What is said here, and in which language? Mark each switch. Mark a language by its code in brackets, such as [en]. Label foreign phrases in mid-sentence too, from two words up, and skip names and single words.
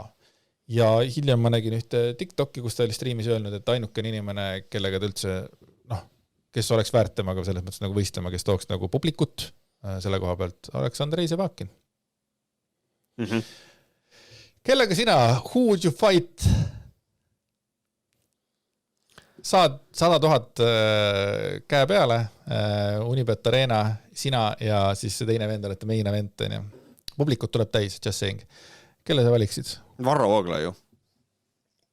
[et] Ja hiljem ma nägin ühte TikToki, kus ta oli striimis öelnud, et ainukene inimene, kellega ta üldse, kes oleks väärt temaga selles mõttes nagu võistlema, kes tooks nagu publikut selle koha pealt, oleks Andrei Zevakin. Kellega sina, [en] who would you fight? [et] Saad 100 000 käe peale, Unibet Arena, sina ja siis see teine vend olete [en] main event. [et] Publikut tuleb täis, [en] just saying. [et] Kelle sa valiksid? Varro Voogla ju.